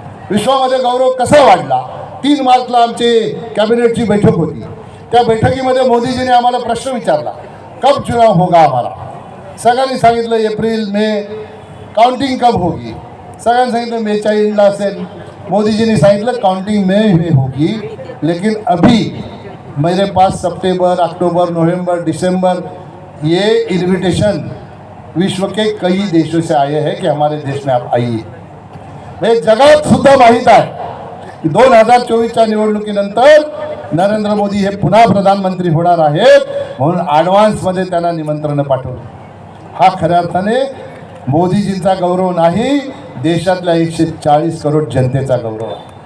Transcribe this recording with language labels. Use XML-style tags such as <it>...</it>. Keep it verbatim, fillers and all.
<mr>विश्वामध्ये गौरव कसा वाढला, तीन मार्चला आमची कॅबिनेटची बैठक होती. त्या बैठकीमध्ये मोदीजीने आम्हाला प्रश्न विचारला,</mr> <hi>कब चुनाव होगा हमारा.</hi> <mr>सगळ्यांनी सांगितलं एप्रिल मे,</mr> <hi>काउंटिंग कब होगी.</hi> <mr>सगळ्यांनी सांगितलं मेच्या एंडला असेल. मोदीजीने सांगितलं</mr> <hi>काउंटिंग मे में होगी, लेकिन अभी मेरे पास सितंबर, अक्टूबर, नवंबर, दिसंबर ये इन्विटेशन विश्व के कई देशों से आए हैं कि हमारे देश में आप आइए.</hi> <mr>म्हणजे जगात सुद्धा माहीत आहे की दोन हजार चोवीसच्या निवडणुकीनंतर नरेंद्र मोदी हे पुन्हा प्रधानमंत्री होणार आहेत, म्हणून ॲडव्हान्समध्ये त्यांना निमंत्रणं पाठवलं. हा खऱ्या अर्थाने मोदीजींचा गौरव नाही, देशातल्या एकशे चाळीस करोड जनतेचा गौरव आहे.</mr>